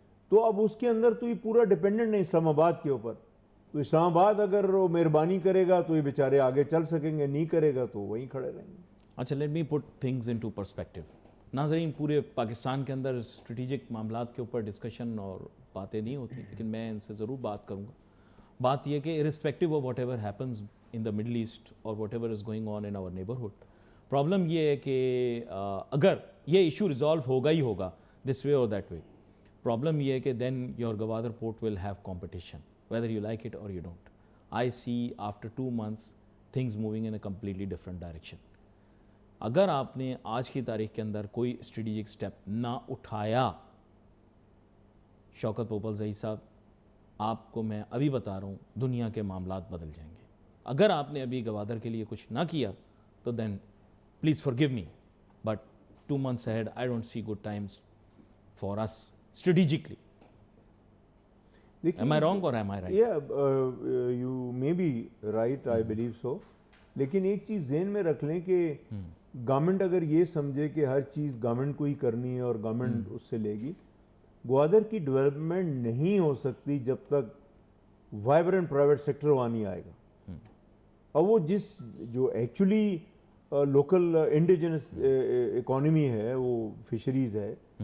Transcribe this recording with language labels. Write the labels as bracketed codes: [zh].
[ur] تو اب اس کے اندر تو یہ پورا ڈیپینڈنٹ ہے اسلام آباد کے اوپر. تو اسلام آباد اگر وہ مہربانی کرے گا تو یہ بیچارے آگے چل سکیں گے, نہیں کرے گا تو وہیں کھڑے رہیں گے. [en] اچھا, let me put things into perspective. [ur] ناظرین, پورے پاکستان کے اندر اسٹریٹجک معاملات کے اوپر ڈسکشن اور باتیں نہیں ہوتی, لیکن میں ان سے ضرور بات کروں گا. بات یہ کہ [en] irrespective of whatever happens in the Middle East or whatever is going on in our neighborhood, [ur] problem یہ ہے کہ اگر یہ ایشو ریزالو ہوگا ہی ہوگا [en] this way or that way, [ur] problem یہ ہے کہ [en] then your Gwadar port will have competition whether you like it or you don't. I see after 2 months things moving in a completely different direction. [ur] اگر آپ نے آج کی تاریخ کے اندر کوئی اسٹریٹجک سٹیپ نہ اٹھایا, شوکت پوپل زئی صاحب, آپ کو میں ابھی بتا رہا ہوں دنیا کے معاملات بدل جائیں گے. اگر آپ نے ابھی گوادر کے لیے کچھ نہ کیا تو [en] Then please forgive me, but 2 months ahead I don't see good times for us strategically. Am I wrong or am I right? Yeah, you may be right, I believe so. [ur] لیکن ایک چیز ذہن میں رکھ لیں کہ government اگر یہ سمجھے کہ ہر چیز گورنمنٹ کو ہی کرنی ہے اور گورنمنٹ اس سے لے گی, گوادر کی ڈیولپمنٹ نہیں ہو سکتی جب تک وائبرنٹ پرائیویٹ سیکٹر وہاں نہیں آئے گا. اور وہ جو ایکچولی لوکل انڈیجنس اکانومی ہے وہ فشریز ہے.